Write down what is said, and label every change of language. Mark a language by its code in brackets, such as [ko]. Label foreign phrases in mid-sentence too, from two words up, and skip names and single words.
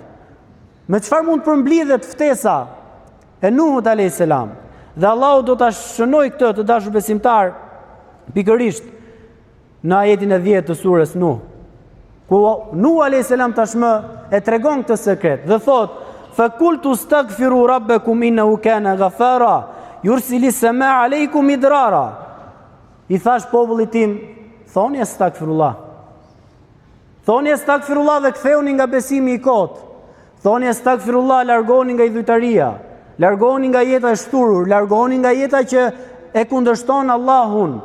[sq] Me çfarë mund përmblidhet ftesa e Nuhut [ar] عليه السلام? [sq] Dhe Allahu do ta shënoj këtë të dashur besimtar pikërisht në ajetin e 10 të surës Nuh. Ku Nuh [ar] عليه السلام [sq] tashmë e tregon këtë sekret dhe thotë: [ar] "فقلت استغفروا ربكم إنه كان غفارا يرسل السماء عليكم مدرارا." [sq] I thash popullit tim, thoni astaghfirullah. Thoni astaghfirullah dhe ktheuni nga besimi i kot. Thoni astaghfirullah, largoni nga idhujtaria, largoni nga jeta e shturur, largoni nga jeta që e kundërshton Allahun.